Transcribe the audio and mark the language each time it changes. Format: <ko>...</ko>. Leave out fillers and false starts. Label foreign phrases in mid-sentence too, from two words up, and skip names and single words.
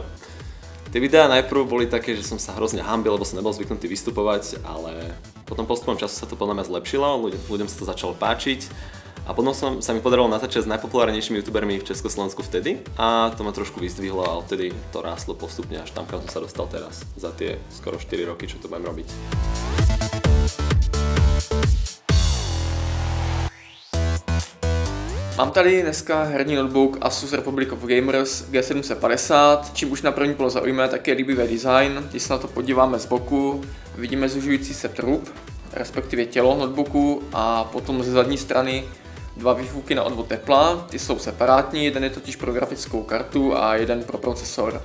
<sk>Tie videá najprv boli také, že som sa hrozne hanbil, lebo som nebol zvyknutý vystupovať, ale potom postupom času sa to podľa mňa zlepšilo, ľuďom sa to začalo páčiť a potom sa mi podarilo natáčať s najpopulárnejšími youtubermi v Československu vtedy a to ma trošku vyzdvihlo a odtedy to rástlo postupne až tam, kam som sa dostal teraz za tie skoro 4 roky, čo to budem robiť.</sk> <cs>Mám tady dneska herní notebook Asus Republic of Gamers G750. Čím už na první pohled zaujme, tak je líbivý design. Když se na to podíváme z boku, vidíme zužující se trub, respektive tělo notebooku a potom ze zadní strany dva výfuky na odvod tepla. Ty jsou separátní, jeden je totiž pro grafickou kartu a jeden pro procesor.</cs>